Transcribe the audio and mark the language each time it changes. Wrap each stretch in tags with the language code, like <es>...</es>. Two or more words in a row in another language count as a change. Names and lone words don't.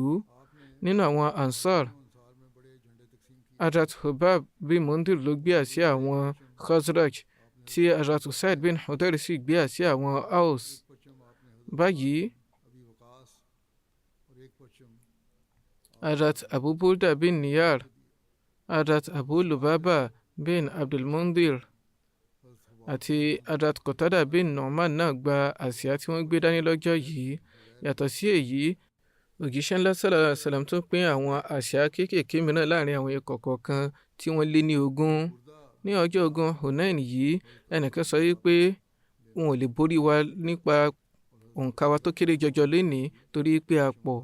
<yo>Nínú àwọn ansor, Hadrat Hubab bin Mundir ló gbé àsíá àwọn Khazraj, tí Hadrat Usaid bin Hudayr sì gbé àsíá àwọn Aus. Báyìí, Hadrat Abu Burda bin Niyar, Hadrat Abu Lubaba bin Abdul Mundir àti Hadrat Qatada bin Nu'man náà gba àsíá tí wọ́n gbé dání lọ́jọ́ yìí. Yàtọ̀ sí èyí, òjíṣẹ́ ńlá</yo> <ar>صلى الله عليه وسلم</ar> <yo>tún pín àwọn àsíá kéékèèké mìíràn láàrin àwọn ikọ̀ kọ̀ọ̀kan tí wọ́n lé ní 20. Ní ọjọ́ ogun Hunain yìí, ẹnìkan sọ wípé wọn ò lè borí wa nípa òǹkà wa tó kéré jọjọ lénìí torí pé a pọ̀.</yo>